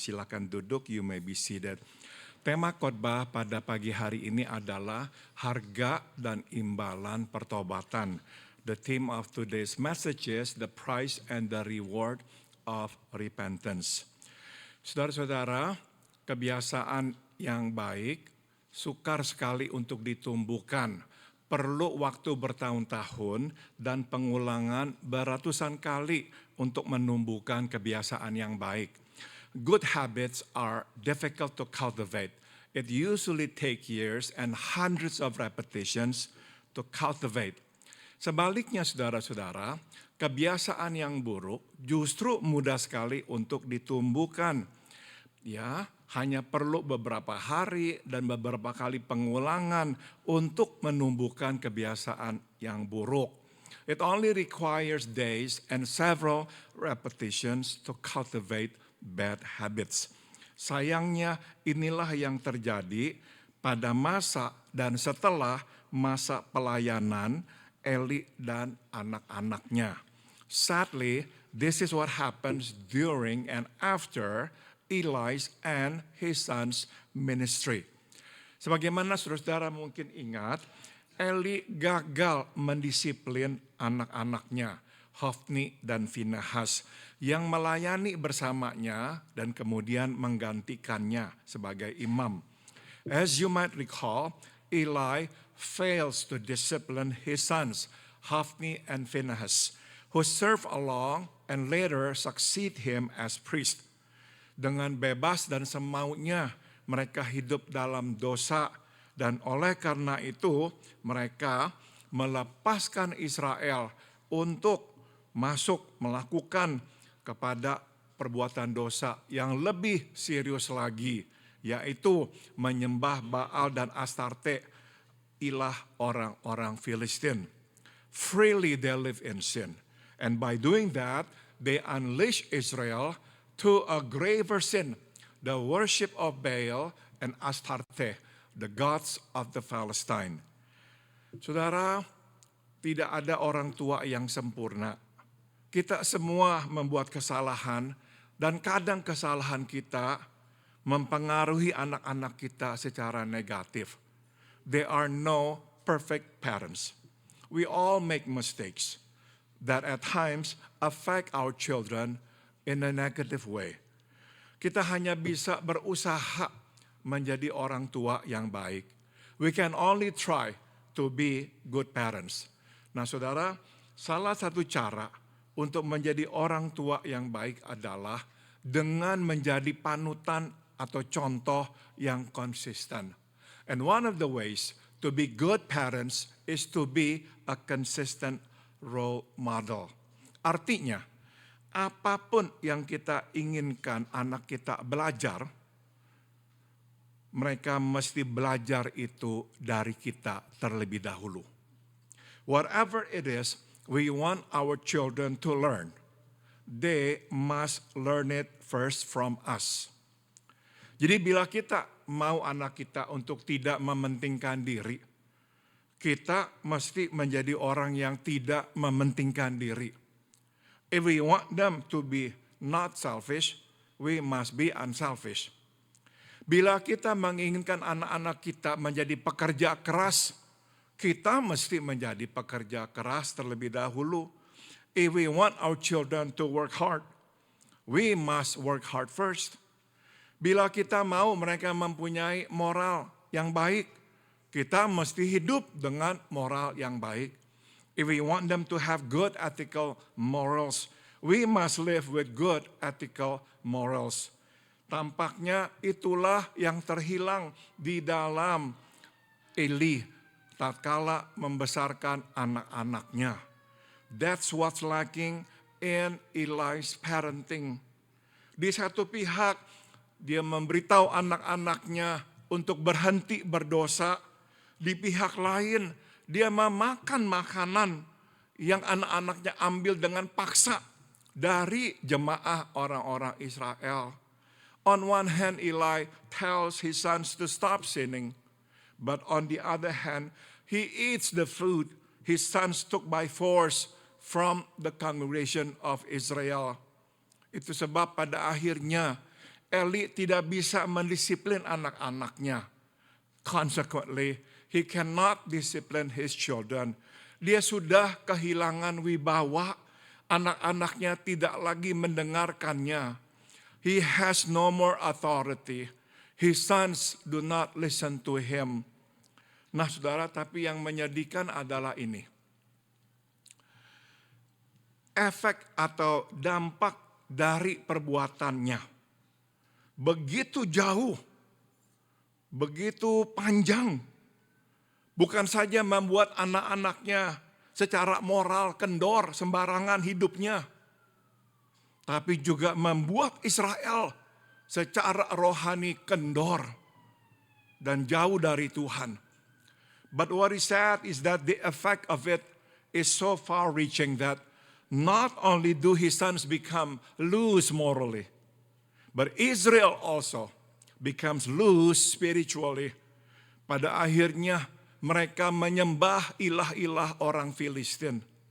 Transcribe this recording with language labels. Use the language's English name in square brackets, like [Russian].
[Indonesian] Silakan duduk, [English] you may be seated. [Indonesian] Tema khotbah pada pagi hari ini adalah harga dan imbalan pertobatan. [English] The theme of today's message is the price and the reward of repentance. [Indonesian] Saudara-saudara, kebiasaan yang baik sukar sekali untuk ditumbuhkan. Perlu waktu bertahun-tahun dan pengulangan beratusan kali untuk menumbuhkan kebiasaan yang baik. [English] Good habits are difficult to cultivate. It usually takes years and hundreds of repetitions to cultivate. [Indonesian] Sebaliknya saudara-saudara, kebiasaan yang buruk justru mudah sekali untuk ditumbuhkan. Ya, hanya perlu beberapa hari dan beberapa kali pengulangan untuk menumbuhkan kebiasaan yang buruk. [English] It only requires days and several repetitions to cultivate bad habits. [Indonesian] Sayangnya inilah yang terjadi pada masa dan setelah masa pelayanan Eli dan anak-anaknya. [English] Sadly, this is what happens during and after Eli's and his son's ministry. [Indonesian] Sebagaimana saudara-saudara mungkin ingat, Eli gagal mendisiplin anak-anaknya, Hofni dan Finehas, yang melayani bersamanya dan kemudian menggantikannya sebagai imam. [English] As you might recall, Eli fails to discipline his sons, Hofni and Finehas, who serve along and later succeed him as priest. [Indonesian] Dengan bebas dan semaunya mereka hidup dalam dosa dan oleh karena itu mereka melepaskan Israel untuk masuk melakukan kepada perbuatan dosa yang lebih serius lagi, yaitu menyembah Baal dan Astarte, ilah orang-orang Filistin. [English] Freely they live in sin. And by doing that, they unleash Israel to a graver sin, the worship of Baal and Astarte, the gods of the Palestine. [Indonesian] Saudara, tidak ada orang tua yang sempurna. Kita semua membuat kesalahan dan kadang kesalahan kita mempengaruhi anak-anak kita secara negatif. [English] There are no perfect parents. We all make mistakes that at times affect our children in a negative way. [Indonesian] Kita hanya bisa berusaha menjadi orang tua yang baik. [English] We can only try to be good parents. [Indonesian] Nah saudara, salah satu cara untuk menjadi orang tua yang baik adalah dengan menjadi panutan atau contoh yang konsisten. [English] And one of the ways to be good parents is to be a consistent role model. [Indonesian] Artinya, apapun yang kita inginkan anak kita belajar, mereka mesti belajar itu dari kita terlebih dahulu. [English] Whatever it is we want our children to learn, they must learn it first from us. [Indonesian] Jadi bila kita mau anak kita untuk tidak mementingkan diri, kita mesti menjadi orang yang tidak mementingkan diri. [English] If we want them to be not selfish, we must be unselfish. [Indonesian] Bila kita menginginkan anak-anak kita menjadi pekerja keras, kita mesti menjadi pekerja keras terlebih dahulu. [English] If we want our children to work hard, we must work hard first. [Indonesian] Bila kita mau mereka mempunyai moral yang baik, kita mesti hidup dengan moral yang baik. [English] If we want them to have good ethical morals, we must live with good ethical morals. [Indonesian] Tampaknya itulah yang terhilang di dalam Eli tatkala membesarkan anak-anaknya. [English] That's what's lacking in Eli's parenting. [Indonesian] Di satu pihak, dia memberitahu anak-anaknya untuk berhenti berdosa. Di pihak lain, dia memakan makanan yang anak-anaknya ambil dengan paksa dari jemaah orang-orang Israel. [English] On one hand, Eli tells his sons to stop sinning. But on the other hand, he eats the food his sons took by force from the congregation of Israel. [Indonesian] Itu sebab pada akhirnya Eli tidak bisa mendisiplin anak-anaknya. [English] Consequently, he cannot discipline his children. [Indonesian] Dia sudah kehilangan wibawa, anak-anaknya tidak lagi mendengarkannya. [English] He has no more authority. His sons do not listen to him. [Indonesian] Nah saudara, tapi yang menyedihkan adalah ini. Efek atau dampak dari perbuatannya begitu jauh, begitu panjang. Bukan saja membuat anak-anaknya secara moral kendor, sembarangan hidupnya, tapi juga membuat Israel secara rohani kendor dan jauh dari Tuhan. [English] But what is sad is that the effect of it is so far-reaching that not only do his sons become loose morally, but Israel also becomes loose spiritually. [Indonesian] Pada akhirnya mereka menyembah ilah-ilah orang Filistin.